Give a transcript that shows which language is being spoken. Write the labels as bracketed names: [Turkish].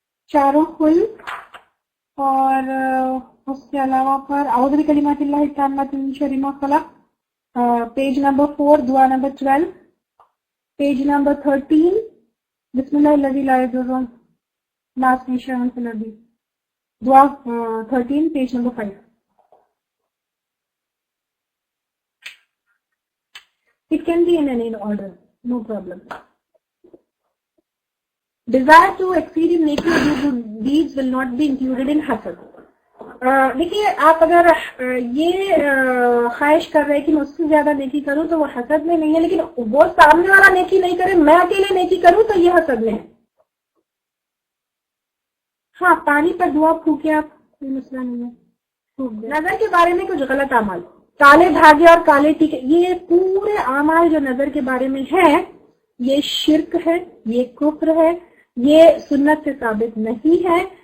[Urdu] چاروں فل، اور اس کے علاوہ پر [Arabic] اعوذ بکلمات اللہ التامات من شر ما خلق، [Urdu] پیج نمبر 4 دعا نمبر 12، پیج نمبر 13 [Arabic] بسم اللہ الذی لا یضر مع اسمہ شیء فی الارض، [Urdu] دعا 13 page number 5. [English] It can be in any order, no problem. Desire to exceed in making good deeds will not be included in hasad. [Urdu] دیکھیے آپ اگر یہ خواہش کر رہے کہ میں اس سے زیادہ نیکی کروں تو وہ حسد میں نہیں ہے، لیکن وہ سامنے والا نیکی نہیں کرے میں اکیلے نیکی کروں تو یہ حسد میں ہے. ہاں پانی پر دعا پھونکے آپ، کوئی مسئلہ نہیں ہے. نظر کے بارے میں کچھ غلط اعمال، کالے دھاگے اور کالے ٹیکے، یہ پورے اعمال جو نظر کے بارے میں ہے یہ شرک ہے، یہ کفر ہے، یہ سنت سے ثابت نہیں ہے.